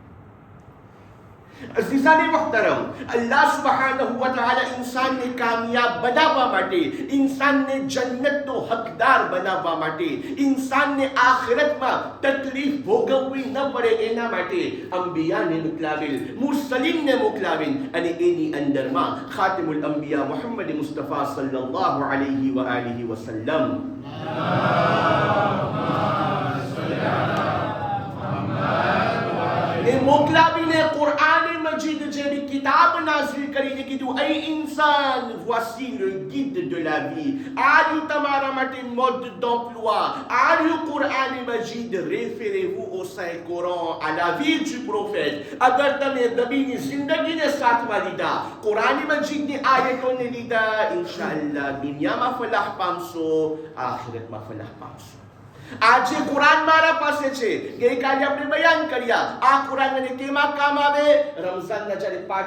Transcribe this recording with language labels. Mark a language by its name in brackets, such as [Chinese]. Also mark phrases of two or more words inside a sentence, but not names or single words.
[Urdu] عزیزان محترم [Gujarati] અલ્લાહ [Arabic] سبحانه وتعالى [Gujarati] ઇન્સાનને કામયાબ બનાવવા માટે ઇન્સાનને જન્નતનો હકદાર બનાવવા માટે ઇન્સાનને આખિરતમાં તકલીફ ભોગવવી ન પડે એના માટે અંબિયાને મોકલાવેલ મુરસલીનને મોકલાવેલ અને એની અંદરમાં [Arabic] خاتم الأنبياء [Gujarati] મુહમ્મદ મુસ્તફા [Arabic] صلى الله عليه وآله وسلم [Gujarati] ને મોકલાવીને કુરાન મજીદ જેવી કિતાબ નાઝિલ કરીને કીધું એ ઇન્સાન [French] voici le guide de la vie [Gujarati] આ રહ્યું તમારા માટે [French] mode d'emploi [Gujarati] આ રહ્યું કુરાન મજીદ [French] référez-vous au Saint Coran à la vie du prophète [Gujarati] અગર તમે નબીની જિંદગીને સાથમાં લીધા કુરાન મજીદની આયતોને લીધા ઇન્શાઅલ્લાહ દુનિયામાં ફલાહ પામશો આખિરતમાં ફલાહ પામશો આજે કુરાન મારા પાસે છે ગઈકાલે આપણે બયાન કર્યા આ કુરાન મને કેમાં કામ આવે રમઝાનના જ્યારે પાઠ